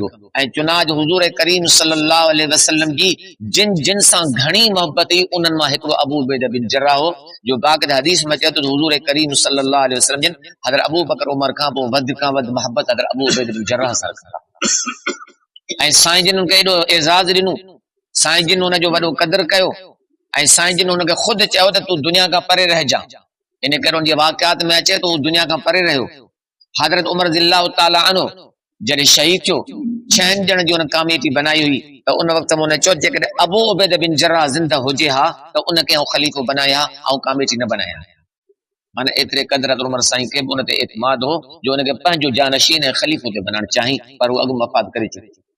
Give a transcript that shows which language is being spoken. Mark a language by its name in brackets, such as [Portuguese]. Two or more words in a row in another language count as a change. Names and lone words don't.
[Sindhi] ऐं चुनाज हुज़ूर करीम [Arabic] صلى الله عليه وسلم [Sindhi] जी जिन जिन सां घणी मोहब्बत हुई उन्हनि मां हिकिड़ो अबू उबैद बिन जर्राह हो, जो बाक़ायदा हदीस में चए थो हुज़ूर करीम [Arabic] صلى الله عليه وسلم [Sindhi] जिन हज़रत अबू बकर उमर खां पोइ वधि खां वधि मोहब्बत हज़रत अबू उबैद बिन जर्राह सां रखंदा। ऐं साईं जिन उनखे एॾो एज़ाज़ ॾिनो, साईं जिन उनजो वॾो क़दुरु कयो, ऐं साईं जिन हुनखे ख़ुदि चयो त तूं दुनिया खां परे रहिजां। इन करे उनजे वाक़ियात में अचे तो दुनिया खां परे रहियो। हज़रत उमर [Arabic] رضي الله تعالى عنه [Sindhi] जॾहिं शहीद थियो, 6 ॼणनि जी उन कमेटी बनाई हुई, त उन वक़्त में उन चयो जेकॾहिं अबू उबैद बिन जर्राह ज़िंदा हुजे हा त उनखे आउं ख़लीफ़ो बनाया ऐं कमेटी न बनाया। माना एतिरे क़दुरु हज़रत उमर साईं खे बि उन ते एतमाद हो जो उनखे पंहिंजो जानशीन ऐं ख़लीफ़ो ते बनाइण चाही, पर उहो अॻु वफ़ात करे चुकी।